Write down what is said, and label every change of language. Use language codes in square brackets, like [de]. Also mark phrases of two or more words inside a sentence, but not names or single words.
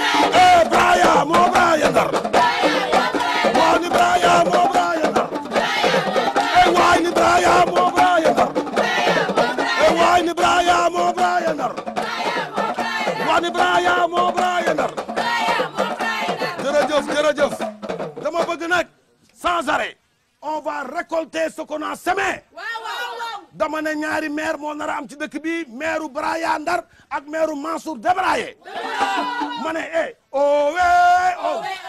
[wo] Eh, Braya moo braillé Ndar. Waa ni Braya moo braillé Ndar. Eh, waay ni Braya moo braillé Ndar. Eh, waay ni Braya moo braillé Ndar. Waa ni Braya moo braillé Ndar. Jërëjëf, jërëjëf. Dama bëgg nag, [fr] sans arrêt, on va récolter ce qu'on a semé. [wo] Dama ne ñaari maire moo nar a am ci dëkk bi, maire Braya Ndar ak maire Mansour Débraillé. Ma ne, eh, oh, eh, oh.